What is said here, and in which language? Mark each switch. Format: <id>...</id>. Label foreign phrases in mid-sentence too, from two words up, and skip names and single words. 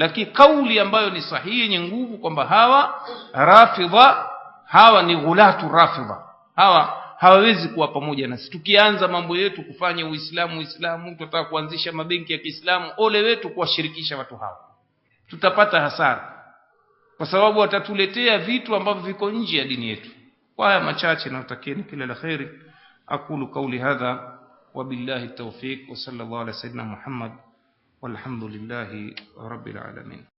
<sw>Lakini kauli ambayo ni sahihi yenye nguvu kwamba hawa rafidha, hawa ni ghulatu rafidha, hawa hawawezi kuwa pamoja nasi. Tukianza mambo yetu kufanya Uislamu, tutataka kuanzisha mabenki ya Kiislamu, ole wetu kuwashirikisha watu hawa, tutapata hasara, kwa sababu watatuletea vitu ambavyo viko nje ya dini yetu. Kwa haya machache natakieni kila la khairi.</sw> <ar>أقول قولي هذا وبالله التوفيق وصلى الله على سيدنا محمد والحمد لله رب العالمين.</ar>